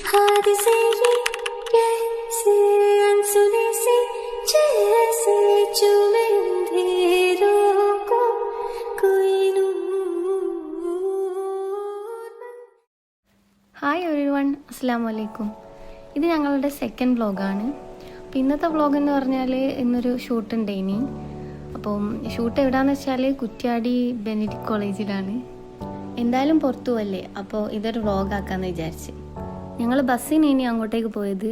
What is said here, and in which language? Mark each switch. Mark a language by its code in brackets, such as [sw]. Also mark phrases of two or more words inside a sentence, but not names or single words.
[hi] हाथ से ये कैसे अनसुने से जैसे चूमे अंधेरों को कोई नूर। [en] hi everyone, [ar] السلام عليكم. [ml] ഇത് ഞങ്ങളുടെ [en] second vlog. [ml] അപ്പോൾ ഇന്നത്തെ വ്ളോഗ് എന്ന് പറഞ്ഞാൽ ഇന്നൊരു ഷൂട്ടുണ്ട് ഇനി. അപ്പം ഷൂട്ട് എവിടെയാണെന്ന് വെച്ചാൽ കുറ്റ്യാടി ബെനഡിക്ട് കോളേജിലാണ്. എന്തായാലും പുറത്തു പോവല്ലേ, അപ്പോൾ ഇതൊരു വ്ളോഗാക്കാമെന്ന് വിചാരിച്ച് ഞങ്ങൾ ബസ്സിന് ഇനി അങ്ങോട്ടേക്ക് പോയത്.